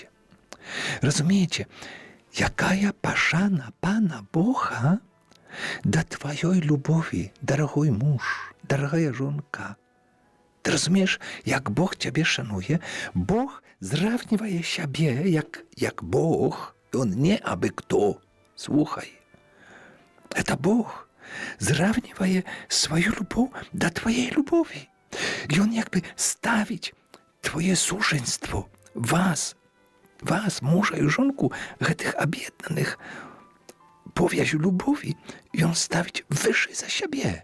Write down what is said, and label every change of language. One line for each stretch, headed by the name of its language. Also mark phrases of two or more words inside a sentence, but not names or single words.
Belarusian: Разумееце, якая пашана Пана Бога да тваёй любові, дарагой муж, дарагая жонка. Ты разумееш, як Бог цябе шануе? Бог зравнівае сябе, як Бог.
Russian: Он не абы кто.
Belarusian: Слухай. Это Бог зравнівае сваю любоў да твоей любові. Ён як бы ставіць твоє сужэнство, вас, мужа і жонку, гэтых аб'яднаных повязю любові, ён ставіць вышэй за сябе.